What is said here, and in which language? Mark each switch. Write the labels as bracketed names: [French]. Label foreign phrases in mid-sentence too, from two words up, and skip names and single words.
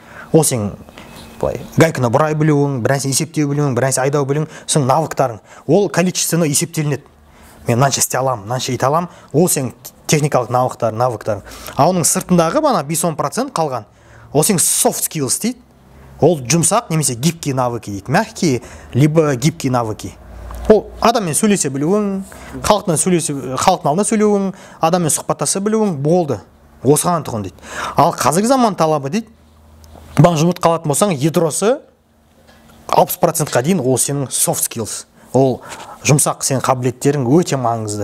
[Kazakh] Ол сен былай гайканы бұрай білуің, бір нәрсе есептеу білуің, бір нәрсе айдау білуің, соның навыктарың. Ол количественно есептелінеді. Мен мынанша істей аламын, мынанша ете аламын, ол сенің техникалық навыктарың. А оның сыртындағы бана 5-10% қалған. Ол сенің [English] soft skills [Kazakh] дейді. Ол жұмсақ немесе [Russian] гибкие навыки [Kazakh] дейді. [Russian] Мягкие, либо гибкие навыки. [Kazakh] Ол адаммен сөйлесе білуің, халықтың алдында сөйлеуің, адаммен сұхбаттаса білуің болды. Осыған тұғын дейді. Ал қазіргі заман талабы дейді, баған жұмыртқа алатын болсаң, ядросы 60%-қа дейін ол сенің [English] soft skills. [Kazakh] Ол жұмсақ сенің қабілеттерің өте маңызды.